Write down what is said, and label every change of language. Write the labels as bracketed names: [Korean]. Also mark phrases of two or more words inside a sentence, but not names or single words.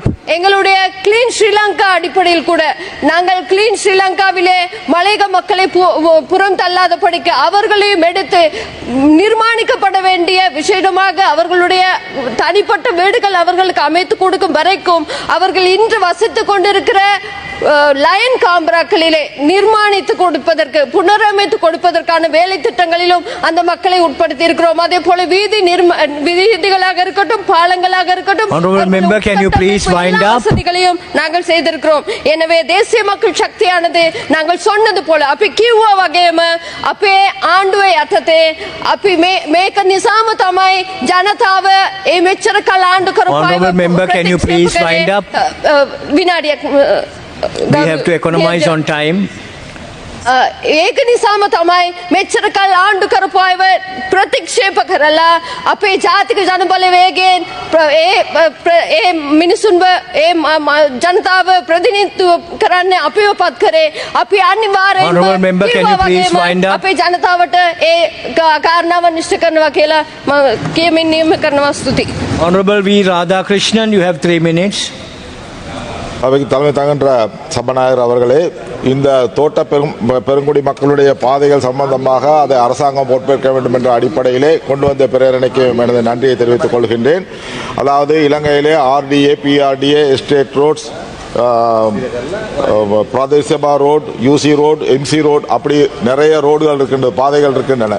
[Tamil] எங்களுடைய கிளீன் ஸ்ரீலங்கா அடிப்படையில் கூட நாங்கள் கிளீன் ஸ்ரீலங்காவிலே மலையக மக்களை புறம் தள்ளாதபடிக்கு அவர்களையும் எடுத்து நிர்மாணிக்கப்பட வேண்டிய விஷயமாக அவர்களுடைய தனிப்பட்ட வீடுகள் அவர்களுக்கு அமைத்து கொடுக்கும் வரைக்கும் அவர்கள் இன்று வசித்துக் கொண்டிருக்கிற லயன் காம்பராக்களிலே நிர்மாணித்து கொடுப்பதற்கு, புனரமைத்து கொடுப்பதற்கான வேலை திட்டங்களிலும் அந்த மக்களை உட்படுத்தி இருக்கிறோம். அதே போல வீதிகளாக இருக்கட்டும், பாலங்களாக இருக்கட்டும், வசதிகளையும் நாங்கள் செய்திருக்கிறோம். எனவே தேசிய மக்கள் சக்தியானது நாங்கள் சொன்னது போல [Sinhala] අපි කිව්වා වගේම අපේ ආණ්ඩුව ඇත්තටම අපි මේක නිසාම තමයි ජනතාව ඒ මෙච්චර කල ආණ්ඩු කරපු අය [English] විනාඩියක් We have to economize on time. [Sinhala] ඒක නිසාම තමයි මෙච්චර කල් ආණ්ඩු කරපු අයව ප්‍රතික්ෂේප කරලා අපේ ජාතික ජනබලවේගයෙන් ඒ මිනිසුන්ව ඒ ජනතාව ප්‍රතිනිධිත්ව කරන්න අපිව පත් කරේ. අපි [English] Honourable member, can you please wind up? [Sinhala] අපේ ජනතාවට ඒ කාරණාව නිශ්චය කරනවා කියලා මම කියමින් නියම කරනවා. ස්තුතියි. [English] Honourable V. Radhakrishnan, you have 3 minutes. [Tamil] அவைக்கு தலைமை தாங்கன்ற சபாநாயகர் அவர்களே, இந்த தோட்ட பெருங்குடி மக்களுடைய பாதைகள் சம்பந்தமாக அதை அரசாங்கம் பொறுப்பேற்க வேண்டும் என்ற அடிப்படையிலே கொண்டு வந்த பிரேரணைக்கு எனது நன்றியை தெரிவித்துக் கொள்கின்றேன். அதாவது இலங்கையிலே ஆர்டிஏ, பிஆர்டிஏ, [English] estate roads, [Tamil] பிரதேசபா ரோட், யூசி ரோட், எம்சி ரோட், அப்படி நிறைய ரோடுகள் இருக்கின்ற பாதைகள் இருக்கின்றன.